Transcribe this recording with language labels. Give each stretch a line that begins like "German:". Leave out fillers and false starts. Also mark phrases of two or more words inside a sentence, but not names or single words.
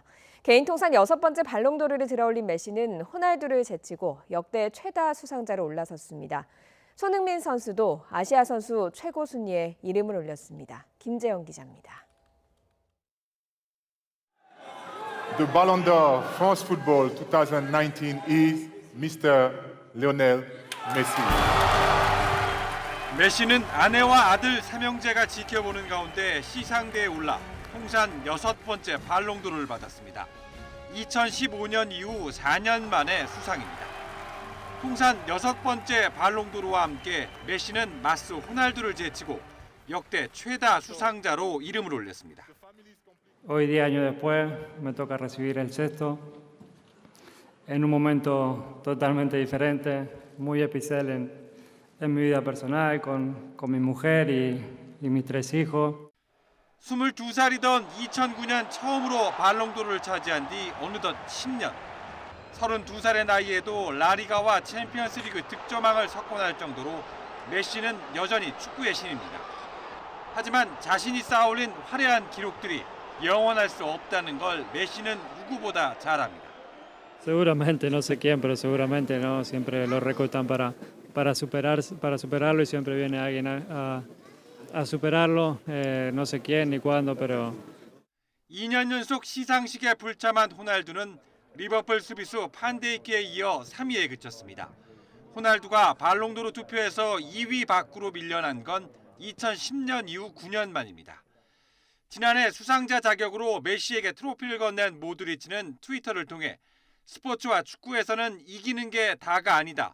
Korean: 개인 통산 6번째 발롱도르를 들어올린 메시는 호날두를 제치고 역대 최다 수상자로 올라섰습니다. 손흥민 선수도 아시아 선수 최고 순위에 이름을 올렸습니다. 김재영 기자입니다.
English: The Ballon d'Or France Football 2019 is Mr. Lionel Messi.
Korean: 메시는 아내와 아들 3형제가 지켜보는 가운데 시상대에 올라 통산 6번째 발롱도르를 받았습니다. 2015년 이후 4년 만에 수상입니다. 통산 6번째 발롱도르와 함께 메시는 마스 호날두를 제치고 역대 최다 수상자로 이름을 올렸습니다.
Spanish: Hoy 10 años después me toca recibir el sexto en un momento totalmente diferente, muy especial en mi vida personal con mi mujer y mis 3 hijos.
Korean: 22살이던 2009년 처음으로 발롱도르를 차지한 뒤 어느덧 10년. 32살의 나이에도 라리가와 챔피언스리그 득점왕을 석권할 정도로 메시는 여전히 축구의 신입니다. 하지만 자신이 쌓아올린 화려한 기록들이 영원할 수 없다는 걸 메시는 누구보다 잘 압니다.
Spanish: Seguramente, no sé quién, pero seguramente no siempre lo recortan para superarlo y siempre viene alguien a superarlo. No sé quién ni cuándo, pero
Korean: 2년 연속 시상식에 불참한 호날두는 리버풀 수비수 판데이크에 이어 3위에 그쳤습니다. 호날두가 발롱도르 투표에서 2위 밖으로 밀려난 건 2010년 이후 9년 만입니다. 지난해 수상자 자격으로 메시에게 트로피를 건넨 모드리치는 트위터를 통해 스포츠와 축구에서는 이기는 게 다가 아니다.